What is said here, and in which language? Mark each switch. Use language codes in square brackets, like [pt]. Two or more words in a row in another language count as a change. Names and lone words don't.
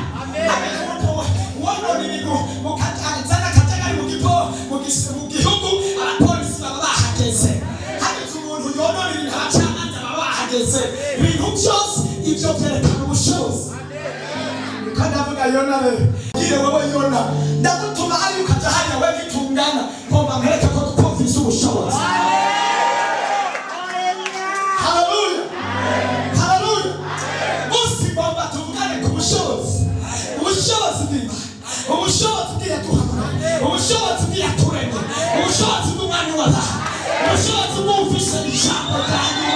[rn] Ariko wonona ibintu mukazana akajagari mu gihugu, abapolisi baba bahageze. Hageze umuntu yonona ibintu abacamanza baba bahageze. Ibintu byose ibyo byerekana ubushobozi. Kandi avuga Yona rero, gire wowe Yona, ndagutuma ari ukaja hariya we bitungana, ngomba mwereke ko dufise ubushobozi. Haleluya, haleluya. Ngomba tuvugane ku bushobozi. Ubushobozi bw'Imana, ubushobozi bw'iyaduhamagaye, ubushobozi bw'iyaturemye, ubushobozi bw'umwami w'abantu, ubushobozi bw'ufise ijambo rya nyuma.